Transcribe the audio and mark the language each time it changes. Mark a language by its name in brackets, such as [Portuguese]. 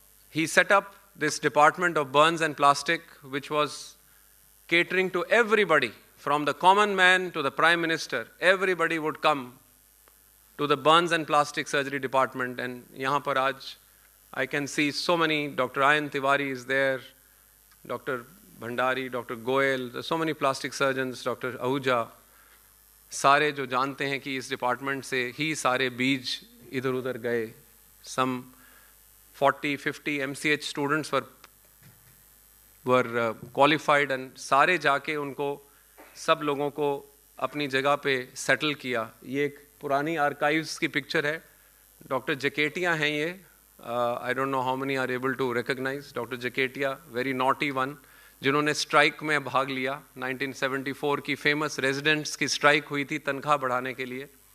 [English] He set up this department of burns and plastic, which was catering to everybody, from the common man to the Prime Minister. Everybody would come to the burns and plastic surgery department. And [Hindi] यहाँ पर आज [English] I can see so many, Dr. Ayan Tiwari is there, Dr. Bhandari, Dr. Goel, there's so many plastic surgeons, Dr. [Hindi] Ahuja, सारे जो जानते हैं कि इस department से ही सारे बीज इधर उधर गए। [English] Some 40-50 MCH students were qualified, and [Hindi] सारे जाके उनको सब लोगों को अपनी जगह पे सेटल किया। ये एक पुरानी आर्काइव्स की पिक्चर है। डॉक्टर जकेटिया हैं ये। [English] I don't know how many are able to recognise doctor जकेटिया, very naughty one, [Hindi] जिन्होंने स्ट्राइक में भाग लिया। 1974 की फेमस रेजिडेंट्स की स्ट्राइक हुई थी तनख्वाह बढ़ाने के लिए।